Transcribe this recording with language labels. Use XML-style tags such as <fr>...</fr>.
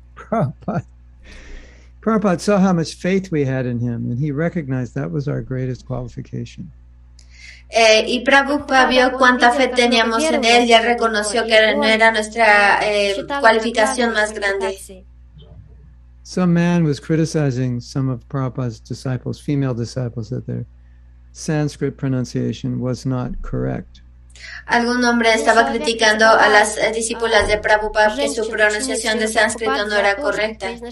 <en>Prabhupada saw how much faith we had in him, and he recognized that was our greatest qualification.</en> <es>Y Prabhupada vio cuánta fe teníamos en él y él reconoció que no era nuestra cualificación más grande.</es> <en>Some man was criticizing some of Prabhupada's disciples, female disciples, that their Sanskrit pronunciation was not correct.</en> <es>Algún hombre estaba criticando a las discípulas de Prabhupada que su pronunciación de sánscrito no era correcta.</es>